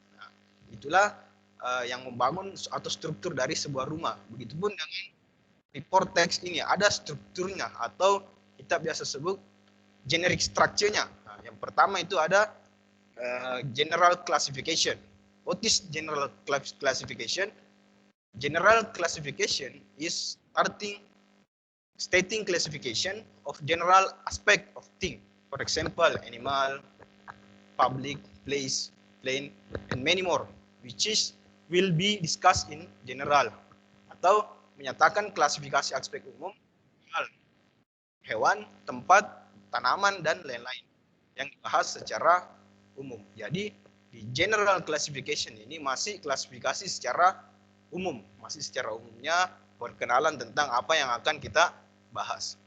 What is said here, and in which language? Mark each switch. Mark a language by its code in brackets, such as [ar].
[id] Nah, itulah yang membangun atau struktur dari sebuah rumah. Begitupun dengan report text ini, ada strukturnya atau kita biasa sebut generic structure-nya. Nah, yang pertama itu ada general classification. [en] What is general classification? General classification is stating classification of general aspect of thing. For example, animal, public, place, plane, and many more, which will be discussed in general. [id] Atau menyatakan klasifikasi aspek umum, hewan, tempat, tanaman, dan lain-lain yang dibahas secara umum. Jadi di general classification ini masih klasifikasi secara umum, masih secara umumnya perkenalan tentang apa yang akan kita bahas.